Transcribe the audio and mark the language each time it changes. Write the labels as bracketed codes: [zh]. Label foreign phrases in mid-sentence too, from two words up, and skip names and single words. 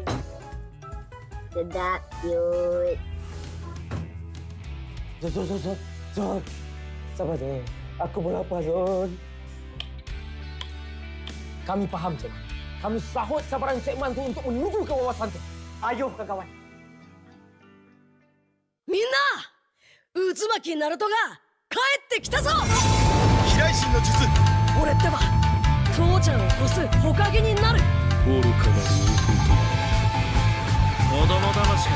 [ms] Sedap, cute. Zon. Sabar je. Aku pun lapar, Zon. Kami faham, Cik. Kami sahut sabaran segmen tu untuk menuju ke wawasan tu. Ayo, kawan. [ja] みんな渦巻きナルトが帰ってきたぞ。飛来神の術。俺ってば父ちゃんを越す火影になる。愚かなる弟。子供騙しか。